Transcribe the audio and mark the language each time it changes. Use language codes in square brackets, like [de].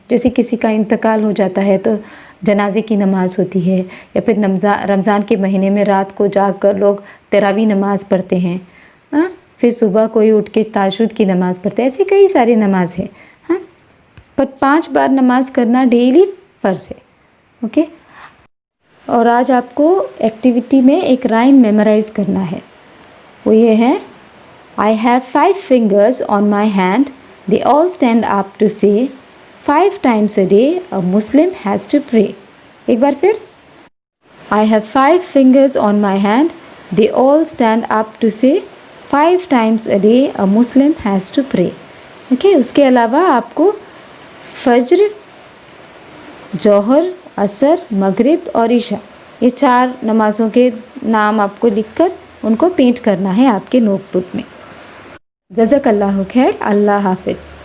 [ur] جیسے کسی کا انتقال ہو جاتا ہے تو جنازے کی نماز ہوتی ہے، یا پھر رمضان کے مہینے میں رات کو جاگ کر لوگ تراویح نماز پڑھتے ہیں. پھر صبح کوئی اٹھ کے تہجد کی نماز پڑھتے ہیں. ایسی کئی ساری نماز ہیں. پر 5 بار نماز کرنا ڈیلی فرض ہے. اوکے. اور آج آپ کو ایکٹیویٹی میں ایک رائم میمورائز کرنا ہے. وہ یہ ہے: [en] I have 5 fingers on my hand. They all stand up to say 5 times a day a Muslim has to pray. [ur] ایک بار پھر. [en] I have 5 fingers on my hand. They all stand up to say 5 times a day a Muslim has to pray. Okay. [ur] اس کے علاوہ آپ کو فجر، ظہر، عصر، مغرب اور عشاء، یہ 4 نمازوں کے نام آپ کو لکھ کر ان کو پینٹ کرنا ہے آپ کے نوٹ بک میں. جزاک اللہ خیر. اللہ حافظ.